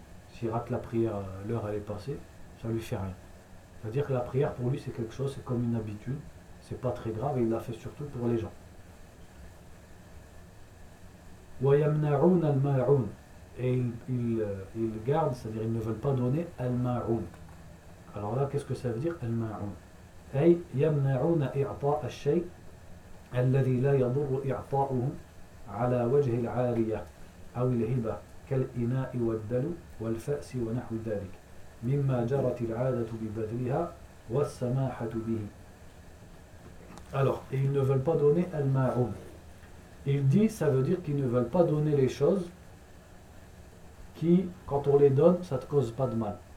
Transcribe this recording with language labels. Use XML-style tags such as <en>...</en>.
<fr>S'il rate la prière, l'heure, elle est passée, ça lui fait rien. C'est-à-dire que la prière, pour lui, c'est quelque chose, c'est comme une habitude, c'est pas très grave, et il l'a fait surtout pour les gens.</fr> <ar>ويمنعون الماعون</ar> <fr>et ils gardent, c'est-à-dire ils ne veulent pas donner الماعون. Alors là qu'est-ce que ça veut dire الماعون?</fr> <ar>أي يمنعون إعطاء الشيء الذي لا يضر إعطاؤه على وجه العارية أو الهبة كالإناء والدلو والفأس ونحو ذلك مما جرت العادة ببذلها والسماحة به.</ar> <fr>Alors et ils ne veulent pas donner الماعون. Il dit, ça veut dire qu'ils ne veulent pas donner les choses qui, quand on les donne, ça ne te cause pas de mal.</fr>